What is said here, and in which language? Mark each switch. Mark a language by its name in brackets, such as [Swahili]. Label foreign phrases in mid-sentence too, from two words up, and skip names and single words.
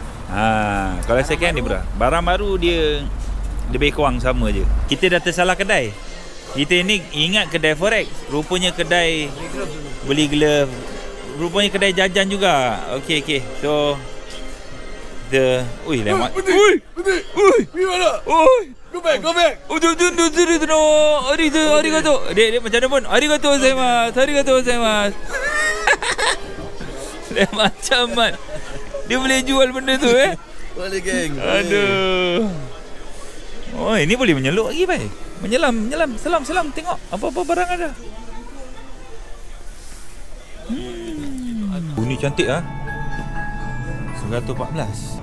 [Malay] Kalau [English] second hand [Malay] dia murah. Barang baru dia lebih kurang sama je. Kita dah tersalah kedai. Kita ni ingat kedai forex, rupanya kedai beli glove, rupanya kedai jajan juga. Okey. So lewat. Pergi mana? [English] Go back. [Malay] Arigato. Dia macam mana pun? [Japanese] Arigato gozaimasu. [Malay] Dia macam man. Dia boleh jual benda tu Boleh geng. Aduh. Ini boleh menyeluk lagi bai. Menyelam. Selam tengok apa-apa barang ada. Ini cantik 114.